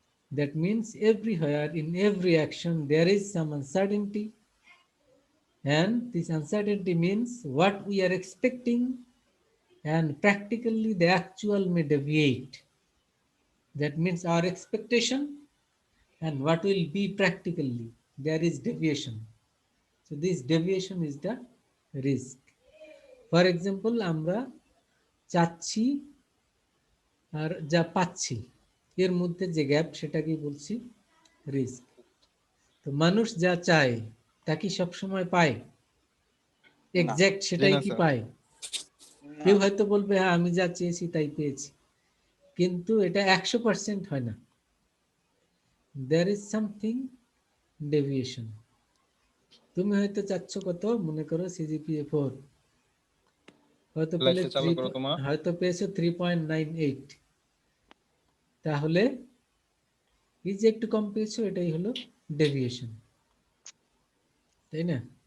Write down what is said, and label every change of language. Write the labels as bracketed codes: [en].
[en] That means everywhere in every action there is some uncertainty, and this uncertainty means what we are expecting and practically the actual may deviate. That means our expectation and what will be practically, there is deviation. So this deviation is the risk. For example, [bn] আমরা চাচ্ছি আর যা পাচ্ছি এর মধ্যে যে gap সেটাকে বলছি risk. তো মানুষ যা চায় তা কি সবসময় পায়? না, এক্সাক্ট জি সেটাই না কি স্যার। পায়? না, কেউ হয়তো বলবে হ্যাঁ আমি যা চেয়েছি তাই পেয়েছি, কিন্তু এটা 100% হয় না। [en] there is something deviation. [bn] তুমি হয়তো চাচ্ছ কত, মনে করো সিজিপিএ 4, হয়তো পেলে লাইটটা চালু করো তোমার। হয়তো পেয়েছো 3.98, তাহলে এই যে একটু কম পেয়েছো এটাই হলো ডেভিয়েশন, তাই না?